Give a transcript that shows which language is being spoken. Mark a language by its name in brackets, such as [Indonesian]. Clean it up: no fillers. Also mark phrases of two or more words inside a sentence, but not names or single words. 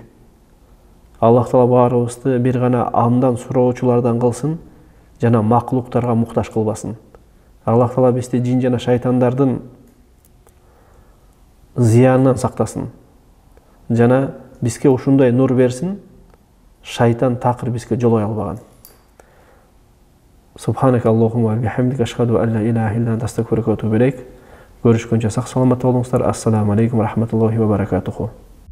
[Kyrgyz] Аллах Таала баарыбызды бир гана андан суроочулардан кылсын, жана макулуктарга муктаж кылбасын. Аллах Таала бизди жин жана шайтандардын зыянынан сактасын. Жана бизге ушундай нур берсин, шайтан такыр бизге жолой албаган. [Arabic] سبحانك اللهم و بحمدك أشهد أن لا إله إلا أنت أستغفرك و أتوب إليك. [Kyrgyz] Görüşкөнчө сак саламат болуңуздар. [Arabic] السلام عليكم و رحمة الله و بركاته.